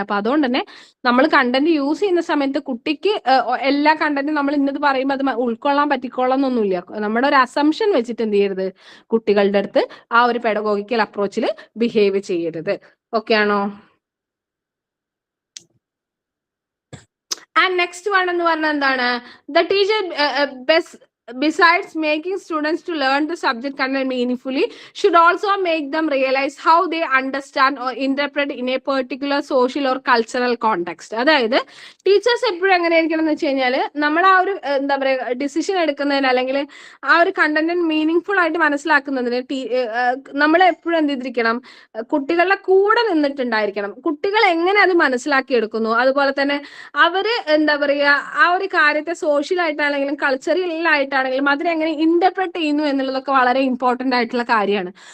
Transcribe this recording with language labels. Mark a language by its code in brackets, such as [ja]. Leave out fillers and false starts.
[ml] അപ്പൊ അതുകൊണ്ട് തന്നെ നമ്മൾ കണ്ടന്റ് യൂസ് ചെയ്യുന്ന സമയത്ത് കുട്ടിക്ക് എല്ലാ കണ്ടന്റും നമ്മൾ ഇന്നത് പറയുമ്പോൾ അത് ഉൾക്കൊള്ളാൻ പറ്റിക്കൊള്ളാന്നൊന്നുമില്ല. നമ്മുടെ ഒരു അസംഷൻ വെച്ചിട്ട് എന്ത് ചെയ്യരുത്, കുട്ടികളുടെ അടുത്ത് ആ ഒരു പെഡഗോഗിക്കൽ അപ്രോച്ചിൽ ബിഹേവ് ചെയ്യരുത്. ഓക്കെ ആണോ? [en] and next one [ml] എന്ന് പറഞ്ഞാൽ എന്താണ്, [en] The teacher besides making students to learn the subject content meaningfully should also make them realize how they understand or interpret in a particular social or cultural context. [ml] അതായത് teachers എപ്പോഴും എങ്ങനെയായിരിക്കണം എന്ന് വെച്ച് കഴിഞ്ഞാൽ നമ്മൾ ആ ഒരു എന്താ പറയുക ഡിസിഷൻ എടുക്കുന്നതിന് അല്ലെങ്കിൽ ആ ഒരു കണ്ടന്റ് മീനിങ് ഫുൾ ആയിട്ട് മനസ്സിലാക്കുന്നതിന് നമ്മൾ എപ്പോഴും എന്ത് ചെയ്തിരിക്കണം, കുട്ടികളുടെ കൂടെ നിന്നിട്ടുണ്ടായിരിക്കണം. കുട്ടികൾ എങ്ങനെ അത് മനസ്സിലാക്കി എടുക്കുന്നു, അതുപോലെ തന്നെ അവര് എന്താ പറയുക ആ ഒരു കാര്യത്തെ സോഷ്യലായിട്ടാണെങ്കിലും കൾച്ചറലായിട്ട് ാണെങ്കിലും അതിനെങ്ങനെ ഇന്റർപ്രറ്റ് ചെയ്യുന്നു എന്നുള്ളതൊക്കെ വളരെ ഇമ്പോർട്ടന്റ് ആയിട്ടുള്ള കാര്യമാണ്.